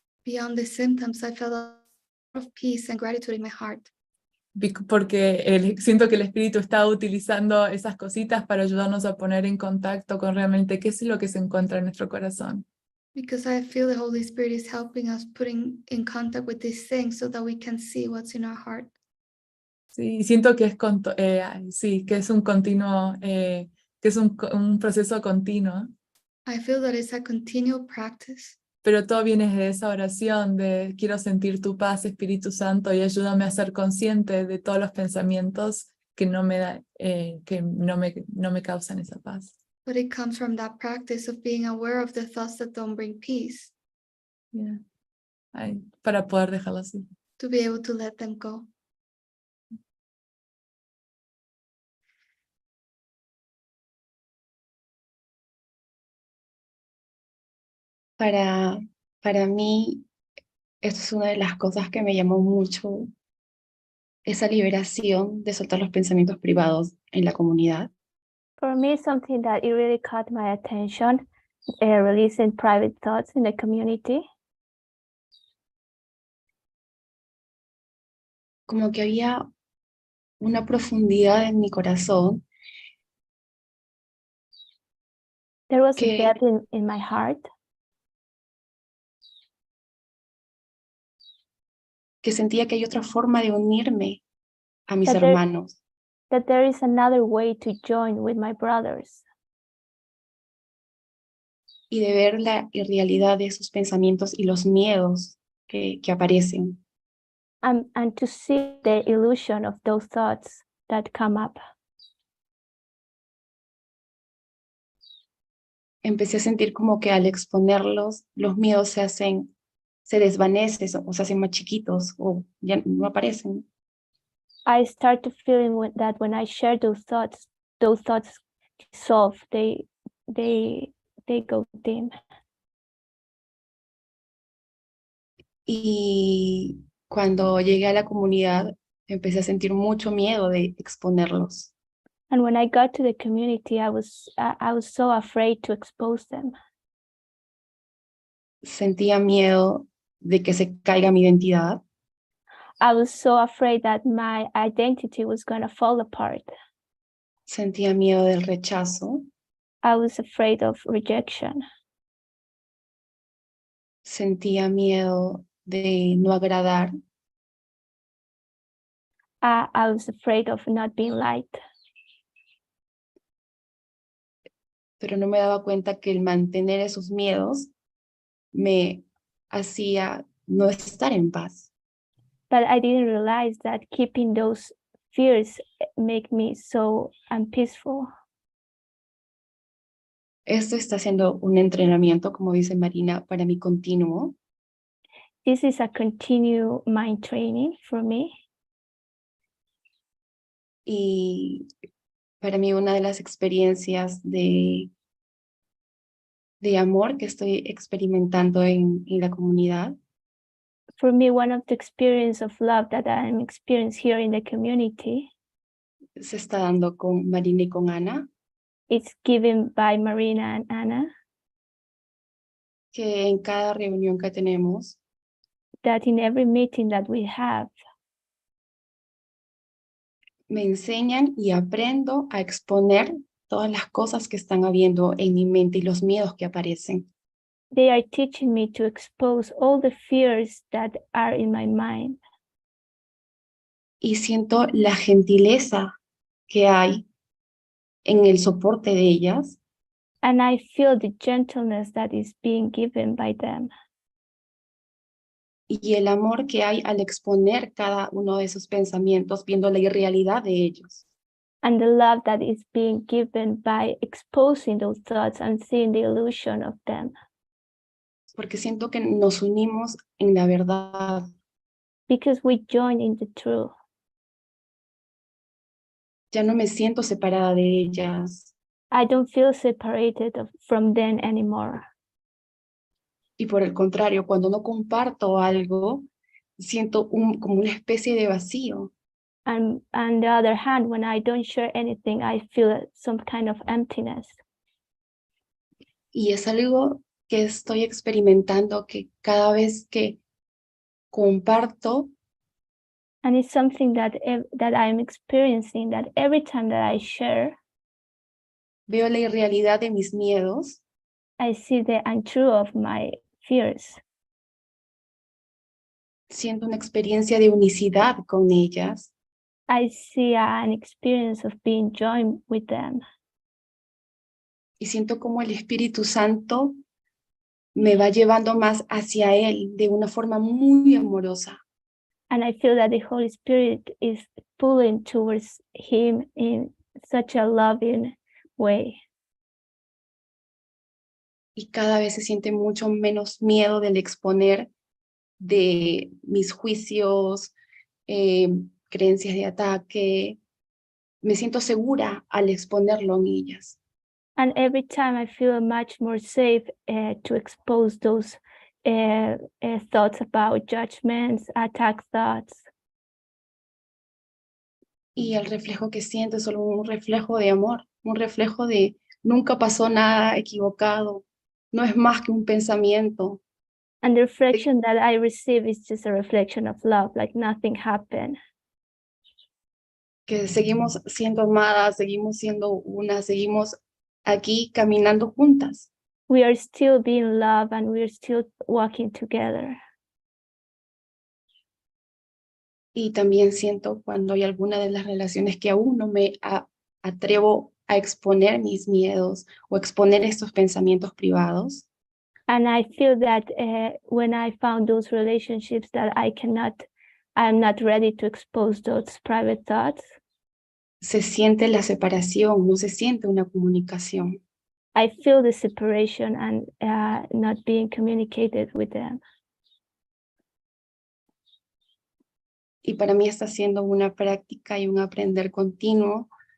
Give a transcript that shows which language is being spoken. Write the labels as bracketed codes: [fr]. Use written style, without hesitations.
[en] beyond the symptoms, I felt a lot of peace and gratitude in my heart. [es] Porque siento que el Espíritu está utilizando esas cositas para ayudarnos a poner en contacto con realmente qué es lo que se encuentra en nuestro corazón. [en] Because I feel the Holy Spirit is helping us putting in contact with these things so that we can see what's in our heart. [es] Sí, y siento que sí, que es un continuo, que es un proceso continuo, [en] I feel that it's a continual practice. [es] pero todo viene de esa oración de quiero sentir tu paz, Espíritu Santo, y ayúdame a ser consciente de todos los pensamientos que no me causan esa paz. [en] But it comes from that practice of being aware of the thoughts that don't bring peace, [es] Yeah. Para poder dejarlo así. [en] to be able to let them go. [es] Para mí, esto es una de las cosas que me llamó mucho, esa liberación de soltar los pensamientos privados en la comunidad. [en] For me, something that it really caught my attention, releasing private thoughts in the community. [es] Como que había una profundidad en mi corazón [en] There was a [es] que, [en] depth in my heart [es] que sentía que hay otra forma de unirme a mis [en] That there- [es] hermanos. [en] that there is another way to join with my brothers [es] Y de ver la irrealidad de esos pensamientos y los miedos que aparecen. [en] and to see the illusion of those thoughts that come up. [es] Empecé a sentir como que al exponerlos, los miedos se desvanecen o se hacen más chiquitos o ya no aparecen. [en] I start to feeling that when I share those thoughts dissolve, they go dim. [es] Y cuando llegué a la comunidad, empecé a sentir mucho miedo de exponerlos. [en] And when I got to the community, I was so afraid to expose them. [es] Sentía miedo de que se caiga mi identidad. [en] I was so afraid that my identity was going to fall apart. [es] Sentía miedo del rechazo. [en] I was afraid of rejection. [es] Sentía miedo de no agradar. [en] I was afraid of not being liked. [es] Pero no me daba cuenta que el mantener esos miedos me hacía no estar en paz. [en] But I didn't realize that keeping those fears make me so unpeaceful. [es] Esto está siendo un entrenamiento, como dice Marina, para mí continuo. [en] This is a continued mind training for me. [es] Y para mí una de las experiencias de amor que estoy experimentando en la comunidad [en] For me, one of the experience of love that I'm experiencing here in the community [es] se está dando con Marina y con Ana, [en] is given by Marina and Anna, [es] que en cada reunión que tenemos [en] that in every meeting that we have, [es] me enseñan y aprendo a exponer todas las cosas que están habiendo en mi mente y los miedos que aparecen. [en] they are teaching me to expose all the fears that are in my mind. [es] Y siento la gentileza que hay en el soporte de ellas [en] And I feel the gentleness that is being given by them. [es] y el amor que hay al exponer cada uno de esos pensamientos, viendo la irrealidad de ellos. [en] and the love that is being given by exposing those thoughts and seeing the illusion of them. [es] Porque siento que nos unimos en la verdad. [en] Because we join in the truth. [es] Ya no me siento separada de ellas. [en] I don't feel separated from them anymore. [es] Y por el contrario, cuando no comparto algo, siento como una especie de vacío. [en] And on the other hand, when I don't share anything, I feel some kind of emptiness. [es] Y es algo que estoy experimentando, que cada vez que comparto, [en] And it's something that I'm experiencing, that every time that I share, [es] veo la irrealidad de mis miedos [en] I see the untrue of my fears. [es] siento una experiencia de unicidad con ellas [en] I see an experience of being joined with them. [es] y siento como el Espíritu Santo me va llevando más hacia Él de una forma muy amorosa. [en] And I feel that the Holy Spirit is pulling towards him in such a loving way. [es] Y cada vez se siente mucho menos miedo del exponer de mis juicios, creencias de ataque. Me siento segura al exponerlo en ellas. [en] And every time I feel much more safe to expose those thoughts about judgments, attack thoughts. [es] Y el reflejo que siento es solo un reflejo de amor, un reflejo de nunca pasó nada equivocado, no es más que un pensamiento. [en] And the reflection that I receive is just a reflection of love, like nothing happened. [es] Que seguimos siendo amadas, seguimos siendo una, seguimos aquí caminando juntas. [en] We are still being loved and we are still walking together. [es] Y también siento cuando hay alguna de las relaciones que aún no me atrevo a exponer mis miedos o exponer estos pensamientos privados. [en] And I feel that when I found those relationships that I'm not ready to expose those private thoughts. [es] Se siente la separación, no se siente una comunicación. [en] I feel the separation and not being communicated with them. [es] Y para mí está siendo una práctica y un aprender continuo.